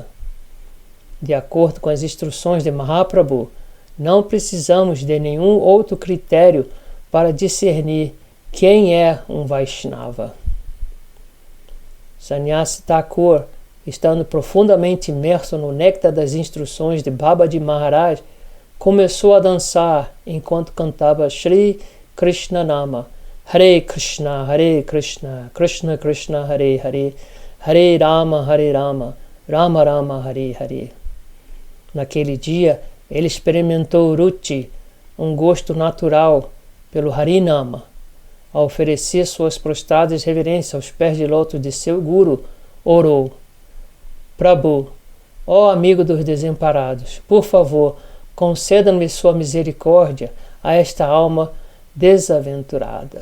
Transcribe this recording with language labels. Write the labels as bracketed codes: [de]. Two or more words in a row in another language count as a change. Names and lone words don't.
[pt] De acordo com as instruções de Mahaprabhu, não precisamos de nenhum outro critério para discernir quem é um Vaishnava. Sannyasi Thakur, estando profundamente imerso no néctar das instruções de Babaji Maharaj, começou a dançar enquanto cantava Sri Krishna Nama, [sa] Hare Krishna, Krishna Krishna, Hare Hare, Hare Rama, Rama Rama, Hare Hare. [pt] Naquele dia, ele experimentou Ruchi, um gosto natural, pelo Harinama. Ao oferecer suas prostradas reverências aos pés de lótus de seu Guru, orou: Prabhu, ó amigo dos desamparados, por favor, conceda-me sua misericórdia a esta alma desaventurada.